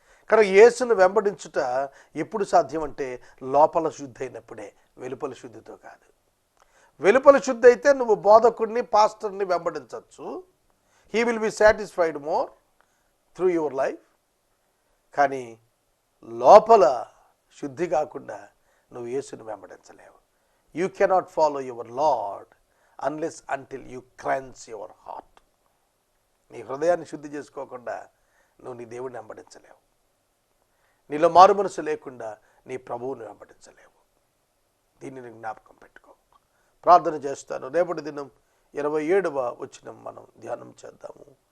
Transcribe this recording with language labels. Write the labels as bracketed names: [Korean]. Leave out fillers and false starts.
[Telugu] కానీ యేసును వెంబడించుట ఎప్పుడు సాధ్యం అంటే లోపల శుద్ధి అయినప్పుడే, వెలుపల శుద్ధితో కాదు. వెలుపల శుద్ధి అయితే నువ్వు బోధకుడిని, పాస్టర్ని వెంబడించవచ్చు. [English] He will be satisfied more through your life. [Telugu] కానీ లోపల శుద్ధి కాకుండా నువ్వు యేసుని వెంబడించలేవు. [English] You cannot follow your Lord unless until you cleanse your heart. [Telugu] నీ హృదయాన్ని శుద్ధి చేసుకోకుండా నువ్వు నీ దేవుడిని వెంబడించలేవు. నీలో మారు మనసు లేకుండా నీ ప్రభువుని వెంబడించలేవు. దీనిని జ్ఞాపకం పెట్టుకో. ప్రార్థన చేస్తాను. రేపటి దినం 27వ వచనం మనం ధ్యానం చేద్దాము.